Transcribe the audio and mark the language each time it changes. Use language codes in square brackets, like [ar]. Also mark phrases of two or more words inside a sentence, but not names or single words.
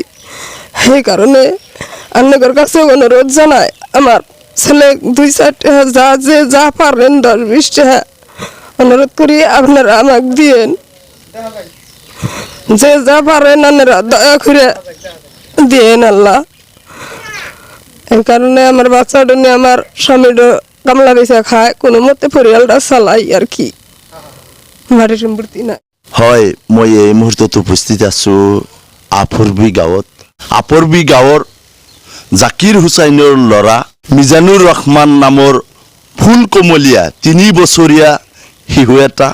[bn] সেই কারণে আপনাদের কাছে অনুরোধ জানাই, আমার ছেলে 2-4 টাকা যা পারেন 10-20 টাকা অনুরোধ করি আপনারা আমাকে দিয়েন। যে যা পারেন আপনারা দয়া করে দিয়েন আল্লাহ। এই কারণে আমার বাচ্চাটা নিয়ে আমার স্বামীটা কামলা বেচা খায়, কোনো মতে পরিয়ালটা চালাই আর কি, মাটি সম্পত্তি নাই। [as] হয় মই এই মুহূর্তত উপস্থিত আছো আপরবি গাঁৱৰ জাকিৰ হুসাইনৰ ল'ৰা মিজানুৰ ৰহমান নামৰ ফুল কমলীয়া 3 বছৰীয়া শিশু এটা।